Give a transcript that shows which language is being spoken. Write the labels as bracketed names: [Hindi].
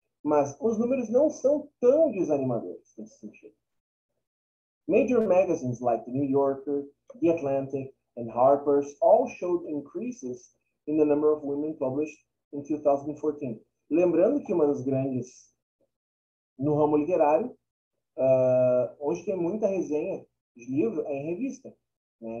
[Portuguese] Mas os números não são tão desanimadores nesse sentido. [English] Major magazines like The New Yorker, The Atlantic, and Harper's all showed increases in the number of women published in 2014. [Portuguese] Lembrando que uma das grandes no ramo literário, hoje tem muita resenha de livro é em revista. Né?